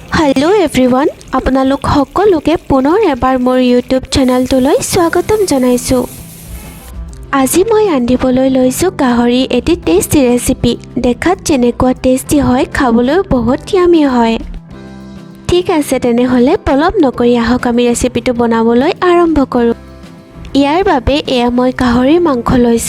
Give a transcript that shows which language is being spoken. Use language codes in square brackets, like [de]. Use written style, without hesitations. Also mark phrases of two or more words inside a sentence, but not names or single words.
[en] hello everyone [as] আপোনালোক সকলোকে পুনৰ এবাৰ মোৰ ইউটিউব চেনেলটোলৈ স্বাগতম জনাইছোঁ। আজি মই ৰান্ধিবলৈ লৈছো গাহৰি এটি টেস্টি ৰেচিপি। দেখাত যেনেকুৱা টেস্টি হয় খাবলৈ বহুত ইয়ামি হয়। ঠিক আছে তেনেহলে পলম নকৰি আহক আমি ৰেচিপিটো বনাবলৈ আৰম্ভ কৰো। ইয়াৰ বাবে এয়া মই গাহৰি মাংস লৈছো।